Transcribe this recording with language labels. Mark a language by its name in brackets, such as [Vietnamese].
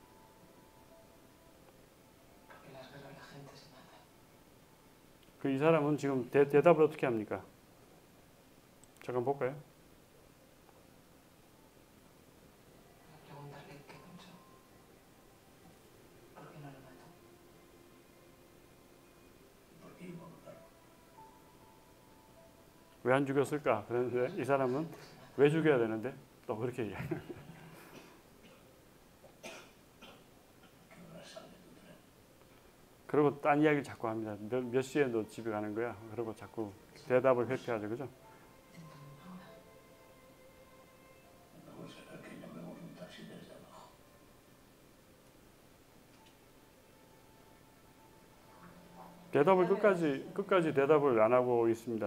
[Spanish] Porque en las guerras la gente se mata. [Korean] 그 이 사람은 지금 대답을 어떻게 합니까? 잠깐 볼까요? [Spanish] Para preguntarle qué pensó. ¿Por qué no lo mató? ¿Por qué iba a matarlo? [Korean] 왜 안 죽였을까? 그런데 이 사람은 왜 죽여야 되는데? 또 그렇게 얘기해요. [Spanish] ¿Qué hora sale tu tren? [Korean] 그리고 딴 이야기를 자꾸 합니다. 몇 시에 너 집에 가는 거야? 그리고 자꾸 대답을 회피하죠, 그죠? [Spanish] Luego será que llamemos un taxi desde abajo. [Korean] 대답을 끝까지 대답을 안 하고 있습니다.